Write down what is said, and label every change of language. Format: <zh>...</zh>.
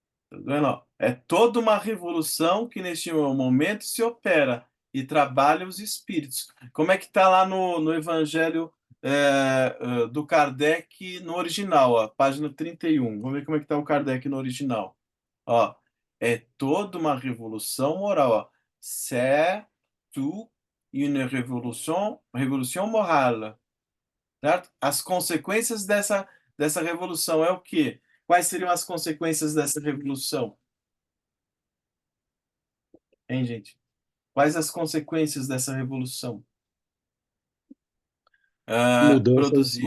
<pt>Tá vendo? Ó? É toda uma revolução que neste momento se opera e trabalha os espíritos. Como é que está lá no Evangelho do Kardec no original, ó, página 31. Vamos ver como é que está o Kardec no original. Ó, é toda uma revolução moral. Ó.</pt> <fr>C'est une révolution morale.</fr> <pt>Certo? As consequências dessa revolução é o quê? Quais seriam as consequências dessa revolução? Hein, gente? Quais as consequências dessa revolução? Produzir</pt>